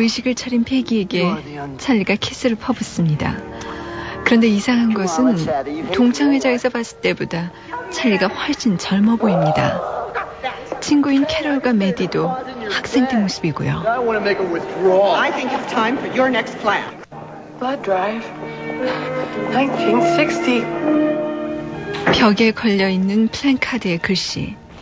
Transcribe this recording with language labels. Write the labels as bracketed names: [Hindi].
[Korean] 의식을 차린 페기에게 찰리가 키스를 퍼붓습니다. 그런데 이상한 것은 동창회장에서 봤을 때보다 찰리가 훨씬 젊어 보입니다. 친구인 캐럴과 메디도 학생 때 모습이고요. [English] I think it's time for your next class. Blood drive. 1960. [Korean] 벽에 걸려 있는 플랜카드의 글씨.